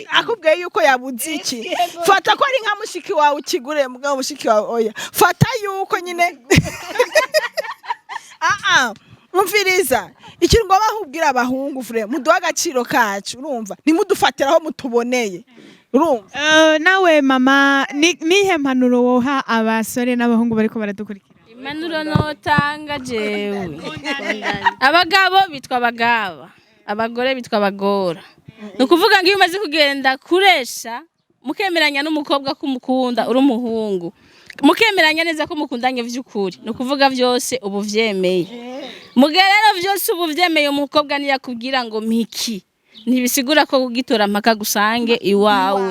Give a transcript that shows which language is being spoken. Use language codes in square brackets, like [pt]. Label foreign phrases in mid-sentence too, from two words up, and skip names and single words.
[rn] akubwiye yuko yabuze iki fata ko ari nka mushiki wawe ukigure mugabo mushiki wawe oya fata yuko nyine umviriza ikintu ngo bahubwira abahungu vraiment muduha agaciro kacu urumva nimudufatiraho mutuboneye urumva nawe mama nihe mpanuro woha abasore n'abahungu bariko baradukurikira impanuro notanga jewe abagabo bitwa abagaba abagore bitwa abagora nukuvuga ngo iyo umaze kugenda kuresha mukemeranya n'umukobwa kumukunda uri umuhungu mukemeranya neza ko mukundanye vy'ukuri nukuvuga vyose ubu vyemeye mugerero vyose ubu vyemeye umukobwa niyakubwira ngo mpiki ntibisigura ko kugitora mpaka gusange iwawe